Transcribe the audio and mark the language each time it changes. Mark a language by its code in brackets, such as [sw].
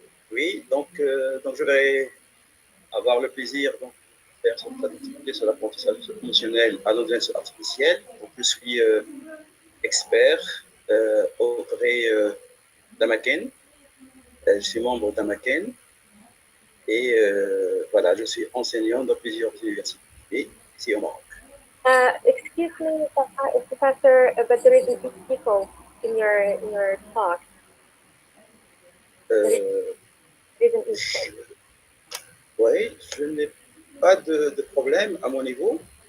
[fr] Oui, donc je vais avoir le plaisir de faire cette activité sur l'apprentissage émotionnel à l'intelligence artificielle. Donc, je suis expert auprès d'Amaken. Je suis membre d'Amaken et voilà, je suis enseignant dans plusieurs universités ici au Maroc. [en] Excuse me, Professor, but there is an echo in your talk. Euh, There is an echo. [fr] oui, je n'ai pas de problème à mon niveau.